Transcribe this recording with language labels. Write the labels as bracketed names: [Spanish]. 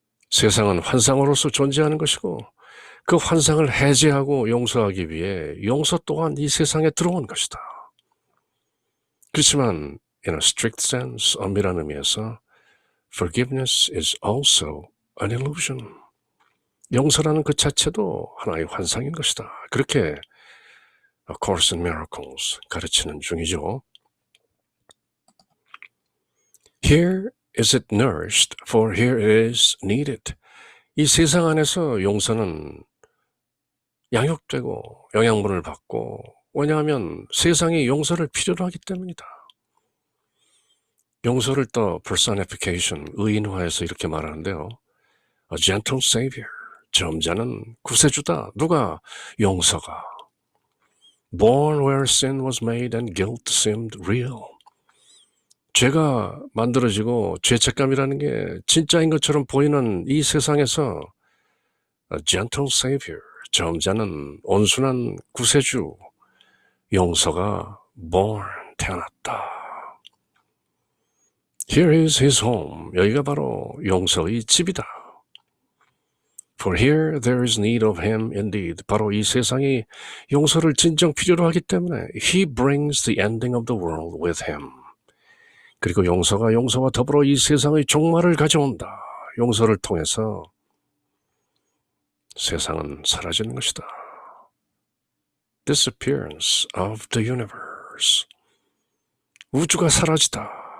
[Korean] 세상은 환상으로서 존재하는 것이고 그 환상을 해제하고 용서하기 위해 용서 또한 이 세상에 들어온 것이다. 그렇지만 [English] in a strict sense, [Korean] 엄밀한 의미에서 [English] forgiveness is also an illusion. [Korean] 용서라는 그 자체도 하나의 환상인 것이다. 그렇게 A Course in Miracles 가르치는 중이죠. [English] Here is it nourished, for here it is needed. [Korean] 이 세상 안에서 용서는 양육되고 영양분을 받고 왜냐하면 세상이 용서를 필요로 하기 때문이다. 용서를 또 personification, 의인화해서 이렇게 말하는데요. [English] A gentle savior, [Korean] 점잖은 구세주다. 누가? 용서가. [English] Born where sin was made and guilt seemed real. [Korean] 죄가 만들어지고 죄책감이라는 게 진짜인 것처럼 보이는 이 세상에서 [English] A gentle savior, [Korean] 점잖은 온순한 구세주, 용서가 born, 태어났다. [English] Here is his home. [Korean] 여기가 바로 용서의 집이다. [English] For here there is need of him indeed. [Korean] 바로 이 세상이 용서를 진정 필요로 하기 때문에 [English] he brings the ending of the world with him. [Korean] 그리고 용서가 용서와 더불어 이 세상의 종말을 가져온다. 용서를 통해서 세상은 사라지는 것이다. [English] Disappearance of the universe. [Korean] 우주가 사라지다.